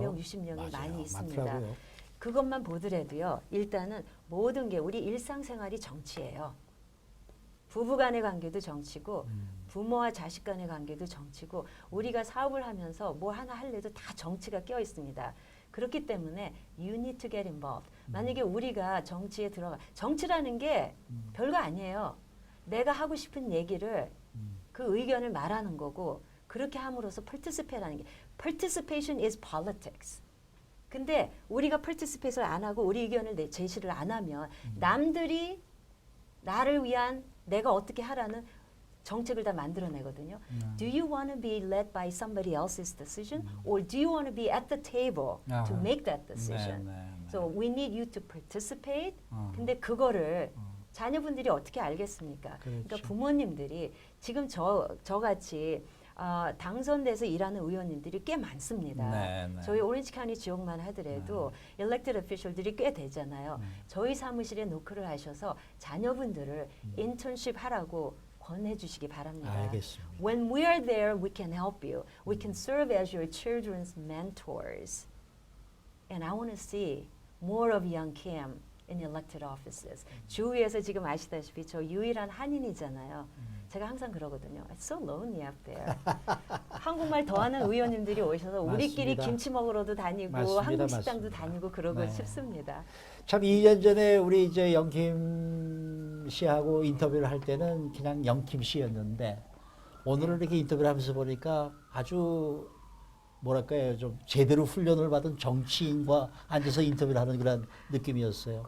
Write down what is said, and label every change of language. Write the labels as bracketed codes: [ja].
[ko] 50명, 60명이 맞아요. 많이 있습니다. 많더라고요. 그것만 보더라도요. 일단은 모든 게 우리 일상생활이 정치예요. 부부 간의 관계도 정치고 부모와 자식 간의 관계도 정치고 우리가 사업을 하면서 뭐 하나 할래도 다 정치가 껴 있습니다. 그렇기 때문에 [en] you need to get involved. [ko] 만약에 우리가 정치에 들어가 정치라는 게 별거 아니에요. 내가 하고 싶은 얘기를 그 의견을 말하는 거고 그렇게 함으로써 participate라는 게 [en] participation is politics. [ko] 근데 우리가 participate를 안 하고 우리 의견을 제시를 안 하면 남들이 나를 위한 내가 어떻게 하라는 정책을 다 만들어내거든요. [en] Do you want to be led by somebody else's decision, or do you want to be at the table to make that decision? So we need you to participate. [ko] 근데 그거를 자녀분들이 어떻게 알겠습니까? 그러니까 그렇죠. 부모님들이 지금 저같이 당선돼서 일하는 의원님들이 꽤 많습니다. 네, 네. 저희 오렌지 카운티 지역만 하더라도 elected official들이 꽤 되잖아요. 저희 사무실에 노크를 하셔서 자녀분들을 인턴십 하라고 권해주시기 바랍니다. 알겠습니다. [en] When we are there, we can help you. We can serve as your children's mentors. And I want to see more of young Kim in elected offices. [ko] 주위에서 지금 아시다시피 저 유일한 한인이잖아요. 제가 항상 그러거든요. [en] It's so lonely out there. [ko] 한국말 더하는 의원님들이 오셔서 우리끼리 맞습니다. 김치 먹으러도 다니고 맞습니다. 한국 식당도 맞습니다. 다니고 그러고 네. 싶습니다. 참 2년 전에 우리 이제 영김 씨하고 인터뷰를 할 때는 그냥 영김 씨였는데 오늘은 이렇게 인터뷰를 하면서 보니까 아주 뭐랄까요 좀 제대로 훈련을 받은 정치인과 앉아서 인터뷰를 하는 그런 느낌이었어요.